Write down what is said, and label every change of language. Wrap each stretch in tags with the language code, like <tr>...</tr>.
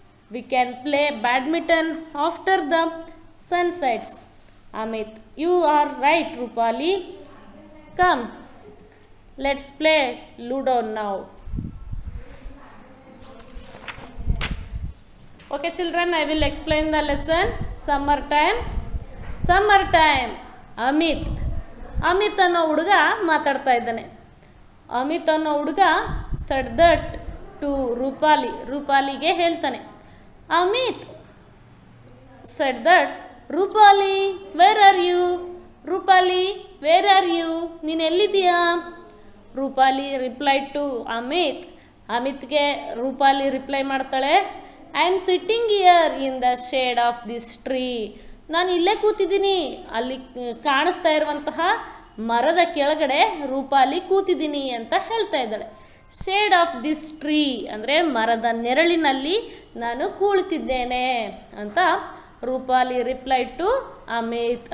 <en>We can play badminton after the sun sets. Amit. You are right, Rupali. Come, let's play Ludo now. Okay, children, I will explain the lesson. Summertime. Summertime. Amit.</en> <kn>Amit ಅನ್ನೋ ಹುಡುಗ ಮಾತಾಡ್ತಾ ಇದ್ದಾನೆ. ಅಮಿತ್ ಅನ್ನೋ ಹುಡುಗ</kn> <en>said that to</en> <kn>Rupali. ರೂಪಾಲಿಗೆ ಹೇಳ್ತಾನೆ.</kn> <en>Amit said that, Rupali, where are you? Rupali, where are you?</en> <kn>ನೀನು ಎಲ್ಲಿದ್ದೀಯಾ?</kn> <en>Rupali replied to Amit.</en> <kn>ಅಮಿತ್ಗೆ Rupali reply ಮಾಡ್ತಾಳೆ,</kn> <en>I am sitting here in the shade of this tree.</en> <kn>ನಾನು ಇಲ್ಲೇ ಕೂತಿದ್ದೀನಿ, ಅಲ್ಲಿ ಕಾಣಿಸ್ತಾ ಇರುವಂತಹ ಮರದ ಕೆಳಗಡೆ ರೂಪಾಲಿ ಕೂತಿದ್ದೀನಿ ಅಂತ ಹೇಳ್ತಾ ಇದ್ದಾಳೆ.</kn> <en>shade of this tree</en> <kn>ಅಂದರೆ ಮರದ ನೆರಳಿನಲ್ಲಿ ನಾನು ಕುಳಿತಿದ್ದೇನೆ ಅಂತ ರೂಪಾಲಿ ರಿಪ್ಲೈ ಟು ಅಮಿತ್.</kn>